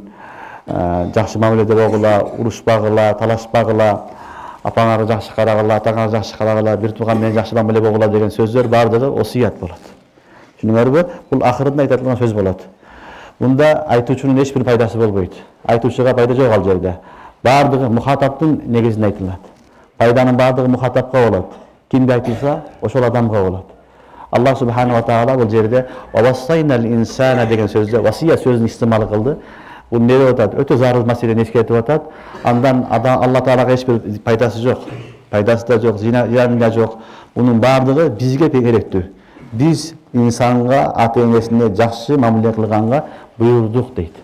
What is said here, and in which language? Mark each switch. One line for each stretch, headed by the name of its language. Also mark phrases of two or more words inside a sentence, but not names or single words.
Kyrgyz: Жакшы мамиледе болгула, урушпагыла, талашпагыла, апаңарга жакшы карагыла, атаңарга жакшы карагыла, бир тууган менен жакшы мамиле болгула деген сөздөр бардыгы осият болот. Түшүнүңөрбү? Бул акырында айтылган сөз болот. Мында айтуучунун эч бир пайдасы болбойт. Айтуучуга пайда жок ал жерде.
Kazakh: Бардығы мұхатаптың негізін айтылады. Пайданың бардығы мұхатапқа болады. Кімге айтылса, ошол адамға болады. Аллах субхану ва тағала бұл жерде
Arabic: «ووصينا الإنسان»
Kazakh: деген сөзді, васия сөзін истимал қылды. Бұл не деп атады? Өте зарыл мәселені ескертіп атады. Андан Алла Тағалаға ешбір пайдасы жоқ. Пайдасы да жоқ, зияны да жоқ. Бұның бардығы бізге керекті. Біз инсанға, ата-енесіне жақсы мамиле қылғанға бұйырдық дейді.